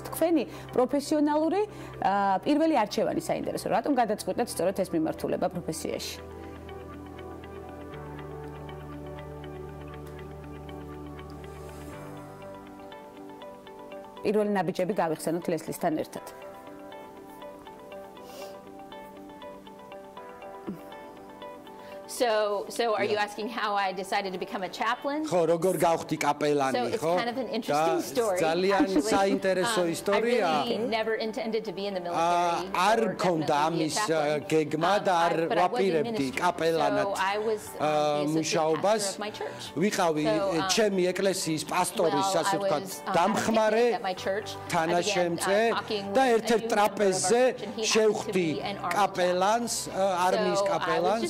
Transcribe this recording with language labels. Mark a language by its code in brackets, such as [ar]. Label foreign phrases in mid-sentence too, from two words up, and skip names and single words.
[ka] თქვენი პროფესიონალური პირველი არჩევანი საინტერესო. რატომ გადაწყვეტეთ სწორედ ეს მიმართულება პროფესიაში? პირველი ნაბიჯები გავიხსენოთ ლესლისთან ერთად. [en] So are you asking how I decided to become a chaplain? [ka] ხო, როგორ გავხდი კაპელანი, ხო? [en] So it's kind of an interesting story. [ka] ძალიან საინტერესო ისტორია. [en] I really never intended to be in the military. [ka] არ მქონდა ამის გეგმა და არ ვაპირებდი კაპელანად მუშაობას. ვიყავი ჩემი ეკლესიის პასტორის, ასე ვთქვათ, დამხმარე, თანაშემწე და ერთ-ერთ ტრაპეზზე შევხვდი კაპელანს, არმიის კაპელანს.